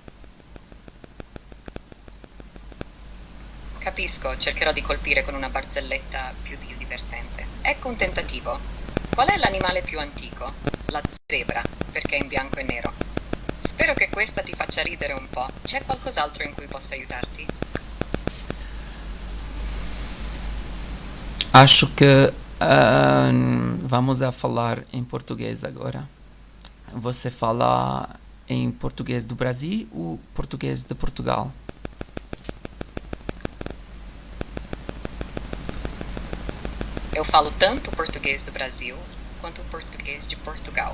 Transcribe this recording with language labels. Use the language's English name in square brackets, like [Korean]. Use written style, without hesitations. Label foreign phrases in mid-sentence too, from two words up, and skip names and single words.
[Italian] Capisco, cercherò di colpire con una barzelletta più divertente. Ecco un tentativo. Qual è l'animale più antico? La zebra, perché è in bianco e nero. Spero che questa ti faccia ridere un po'. C'è qualcos'altro in cui posso aiutarti? [Portuguese] Acho que vamos a falar em português agora. Você fala em português do Brasil ou português de Portugal? Eu falo tanto o português do Brasil quanto o português de Portugal.